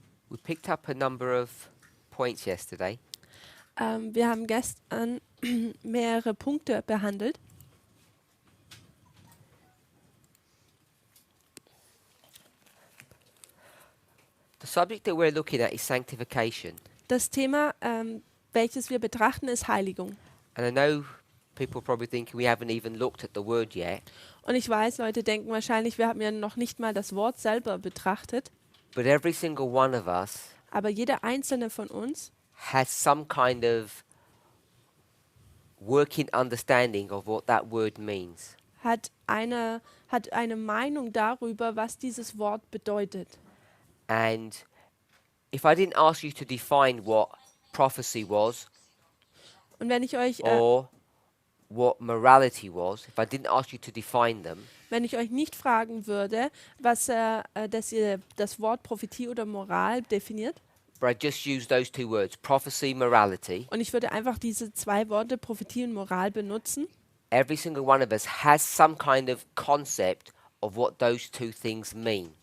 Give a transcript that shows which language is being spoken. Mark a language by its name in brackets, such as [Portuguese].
[English] We picked up a number of points yesterday. [German] Wir haben gestern mehrere Punkte behandelt. [English] The subject that we're looking at is sanctification. [German] Das Thema, welches wir betrachten, ist Heiligung. [English] And I know people probably thinking we haven't even looked at the word yet, [German] Und ich weiß, Leute denken wahrscheinlich, wir haben ja noch nicht mal das Wort selber betrachtet. [English] but every single one of us [German] Aber jeder einzelne von uns [English] has some kind of working understanding of what that word means. [German] hat eine Meinung darüber, was dieses Wort bedeutet. [English] And if I didn't ask you to define what prophecy was [German] Und wenn ich euch, [English] or what morality was, if I didn't ask you to define them, [German] nicht fragen würde, dass ihr das Wort Prophetie oder Moral definiert, [English] but I just use those two words, prophecy, morality, [German] und ich würde einfach diese zwei Worte Prophetie und Moral benutzen, [English] every single one of us has some kind of concept of what those two things mean.